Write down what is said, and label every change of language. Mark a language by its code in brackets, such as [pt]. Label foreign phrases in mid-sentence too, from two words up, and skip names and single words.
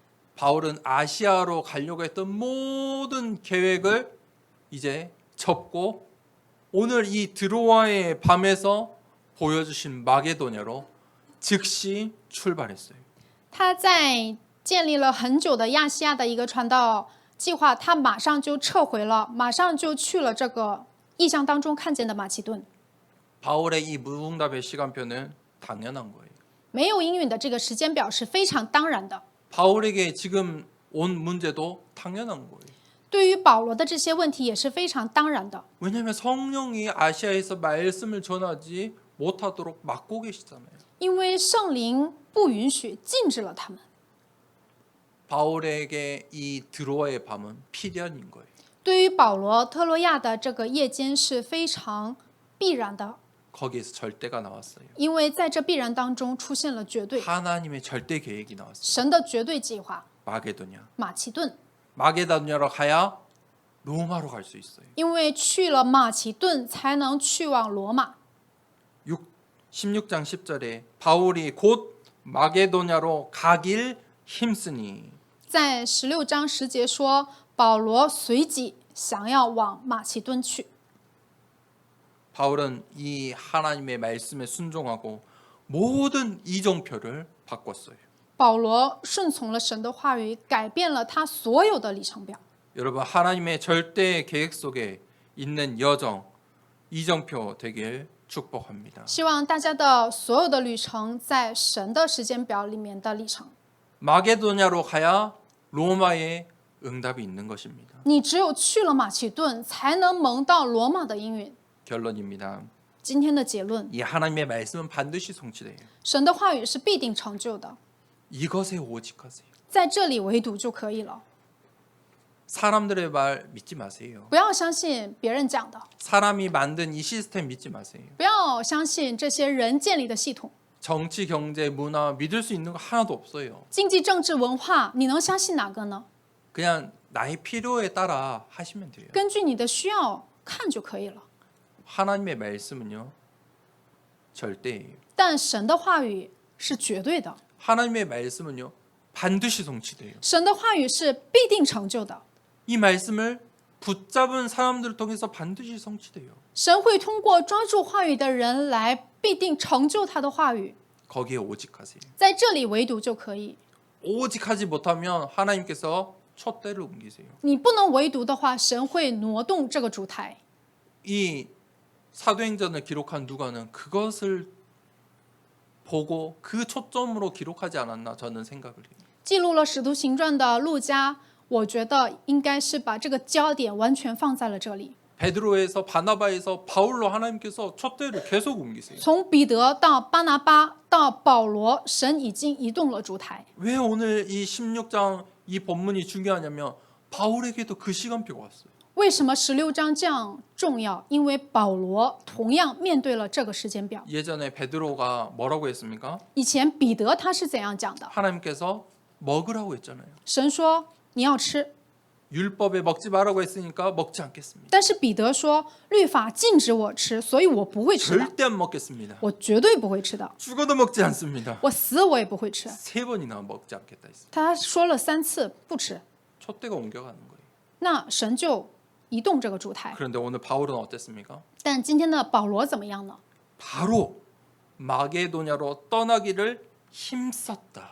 [ko] 바울은 아시아로 가려고 했던 모든 계획을 이제 접고 오늘 이 드로아의 밤에서 보여주신 마게도냐로 즉시 출발했어요. [zh] 他在建立了很久的亚细亚的一个传道计划，他马上就撤回了，马上就去了这个意象当中看见的马其顿。 [ko] 바울의 이 무응답의 시간표는 당연한 거예요. [zh] 没有应允的这个时间表是非常当然的。 [ko] 바울에게 지금 온 문제도 당연한 거예요. [zh] 对于保罗的这些问题也是非常当然的， [ko] 왜냐하면 성령이 아시아에서 말씀을 전하지 못하도록 막고 계시잖아요. [zh] 因为圣灵不允许禁止了他们。 [ko] 바울에게 이 드로아의 밤은 필연인 거예요. [zh] 对于保罗，特洛亚的这个夜间是非常必然的， [ko] 거기에서 절대가 나왔어요. [zh] 因为在这必然当中出现了绝对， [ko] 하나님의 절대 계획이 나왔어요. [zh] 神的绝对计划。 [ko] 마게도냐. [zh] 马其顿， [ko] 마게도냐로 가야 로마로 갈 수 있어요. [zh] 因为去了马其顿才能去往罗马。 [ko] 16장 10절에 바울이 곧 마게도냐로 가길 힘쓰니 [zh] 在16章10节说，保罗随即想要往马其顿去。 [ko] 바울은 이 하나님의 말씀에 순종하고 모든 이정표를 바꿨어요. [zh] 保罗顺从了神的话语，改变了他所有的里程表。 [ko] 여러분 하나님의 절대 계획 속에 있는 여정 이정표 되길 축복합니다. [zh] 希望大家的所有的旅程在神的时间表里面的里程。 [ko] 마게도냐로 가야 로마의 응답이 있는 것입니다. [zh] 你只有去了马其顿，才能蒙到罗马的应允。 [ko] 결론입니다. [zh] 今天的结论， [ko] 이 하나님의 말씀은 반드시 성취돼요. [zh] 神的话语是必定成就的， [ko] 이것에 오직하세요. [zh] 在这里唯独就可以了。 [ko] 사람들의 말 믿지 마세요. [zh] 不要相信别人讲的， [ko] 사람이 만든 이 시스템 믿지 마세요. [zh] 不要相信这些人建立的系统。 [ko] 정치, 경제, 문화 믿을 수 있는 거 하나도 없어요. [zh] 经济、政治、文化，你能相信哪个呢？ [ko] 그냥 나의 필요에 따라 하시면 돼요. [zh] 根据你的需要看就可以了。 [ko] 하나님의 말씀은요 절대예요. [zh] 但神的话语是绝对的， [ko] 하나님의 말씀은요 반드시 성취돼요. [zh] 神的话语是必定成就的。 [ko] 이 말씀을 붙잡은 사람들을 통해서 반드시 성취돼요. [zh] 神会通过抓住话语的人来必定成就他的话语， [ko] 거기에 오직하세요. [zh] 在这里唯独就可以。 [ko] 오직하지 못하면 하나님께서 촛대를 옮기세요. [zh] 你不能唯独的话，神会挪动这个烛台。 [ko] 이 사도행전을 기록한 누가는 그것을 보고 그 초점으로 기록하지 않았나 저는 생각을 해요. [zh] 记录了《使徒行传》的路加，我觉得应该是把这个焦点完全放在了这里。 [ko] 베드로에서 바나바에서 바울로 하나님께서 촛대를 계속 옮기세요. [zh] 从彼得到巴拿巴到保罗，神已经移动了烛台。 [ko] 왜 오늘 이 16장 이 본문이 중요하냐면 바울에게도 그 시간표가 왔어요. [zh] 为什么16章这样重要？因为保罗同样面对了这个时间表。 [ko] 예전에 베드로가 뭐라고 했습니까? [zh] 以前彼得他是怎样讲的？ [ko] 하나님께서 먹으라고 했잖아요. [zh] 神说你要吃， [ko] 율법에 먹지 말라고 했으니까 먹지 않겠습니다. [zh] 但是彼得说律法禁止我吃，所以我不会吃的， [ko] 절대 안 먹겠습니다. [zh] 我绝对不会吃的， [ko] 죽어도 먹지 않습니다. [zh] 我死我也不会吃。 [ko] 3번이나 먹지 않겠다 했어요. [zh] 他说了3次不吃， [ko] 촛대가 옮겨가는 거예요. [zh] 那神就移动这个烛台。 [ko] 그런데 오늘 바울은 어땠습니까? [zh] 但今天的保罗怎么样呢？ [ko] 바로 마게도냐로 떠나기를 힘썼다.